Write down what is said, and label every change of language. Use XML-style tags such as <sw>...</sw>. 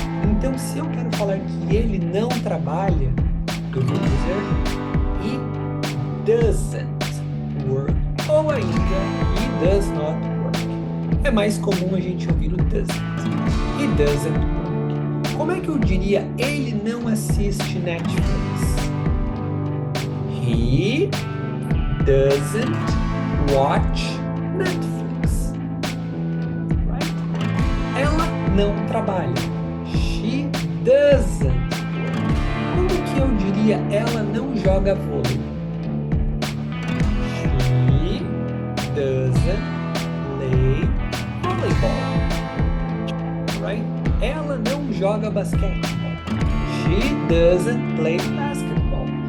<pt>Então, se eu quero falar que ele não trabalha, eu vou dizer</pt> <en>he doesn't work</en> <pt>ou ainda</pt> <en>he does not work.</en> <pt>É mais comum a gente ouvir o doesn't.</pt> <en>He doesn't work.</en> <pt>Como é que eu diria ele não assiste Netflix?</pt> <en>He doesn't watch Netflix. Right?</en> <pt>Ela não trabalha.</pt> <en>She doesn't work.</en> <pt>Como que eu diria ela não joga vôlei?</pt> <en>She doesn't play volleyball. Right?</en> <pt>Ela não joga basquete.</pt> <en>She doesn't play basketball.</en>